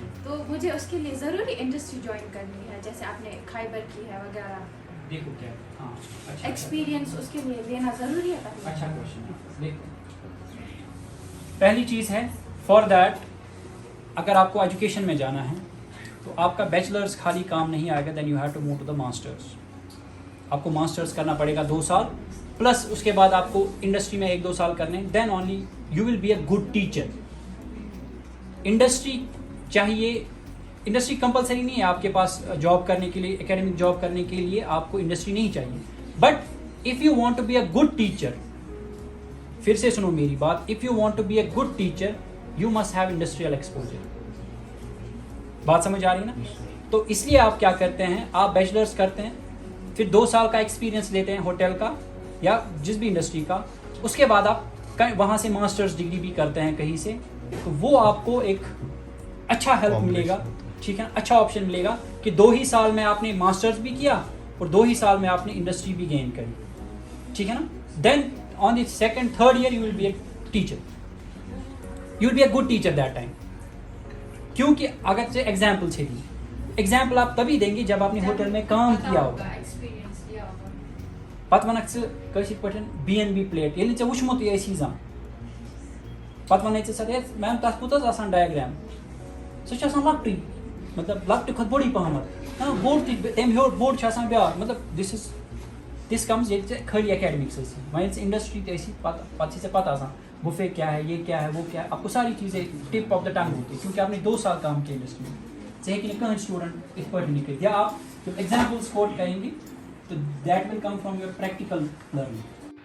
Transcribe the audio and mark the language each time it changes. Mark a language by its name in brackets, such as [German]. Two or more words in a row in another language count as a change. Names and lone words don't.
[Hindi] तो मुझे उसके लिए ज़रूरी इंडस्ट्री ज्वाइन करनी है, जैसे आपने खाइबर की है वगैरह, देखो क्या, हाँ अच्छा एक्सपीरियंस उसके लिए लेना ज़रूरी है पहले. अच्छा क्वेश्चन है. देखो पहली चीज़ है, [English] for that [Hindi] अगर आपको एजुकेशन में जाना है तो आपका बैचलर्स खाली काम नहीं आएगा, [English] then you have to move to the masters. [Hindi] आपको मास्टर्स करना पड़ेगा 2 साल, प्लस उसके बाद आपको इंडस्ट्री में 1-2 साल करने, [English] then only you will be a good teacher. [Hindi] इंडस्ट्री चाहिए, इंडस्ट्री कंपलसरी नहीं है आपके पास जॉब करने के लिए, [English] academic job [Hindi] करने के लिए आपको इंडस्ट्री नहीं चाहिए, [English] but if you want to be a good teacher, [Hindi] फिर से सुनो मेरी बात, [English] if you want to be a good teacher you must have industrial exposure. [Hindi] बात समझ आ रही है ना. तो इसलिए आप क्या करते हैं, आप बैचलर्स करते हैं, फिर 2 साल का एक्सपीरियंस लेते हैं होटल का या जिस भी इंडस्ट्री का, उसके बाद आप वहाँ से [English] masters degree [Hindi] भी करते हैं कहीं से, तो वो आपको एक अच्छा हेल्प मिलेगा, ठीक है, अच्छा ऑप्शन मिलेगा कि 2 ही साल में आपने मास्टर्स भी किया और 2 ही साल में आपने इंडस्ट्री भी गेन करी, ठीक है ना. [English] then on the 2nd-3rd year you will be a teacher, you will be a good teacher that time. [Hindi] क्योंकि अगर से एग्जाम्पल से दी, एग्जाम्पल आप तभी देंगे जब आपने होटल में काम किया होगा. एक्सपीरियंस लिया होगा. [Kashmiri] पत वनक पे BNB प्लेट ये वुचमुत ये चीज़ा पत वन सर मैम तथ कुत डायग्राम सह लकटी, मतलब लकट खुद बोड़ी पहमत बोड़ तम हेर बोड़ ब्या, [Hindi] मतलब [English] this comes [Hindi] ये खाली एकेडमिक्स वह इंडस्ट्री पे पता बुफे क्या है, ये क्या है, वो क्या है, आपको सारी चीज़ें [English] tip of the tongue [Hindi] होती है, क्योंकि आपने 2 साल काम किया इंडस्ट्री में. चाहे कि कहीं स्टूडेंट इस पर निकले, या आप जब एग्जाम्पल्स कोट करेंगे तो [English] that will come from your practical learning.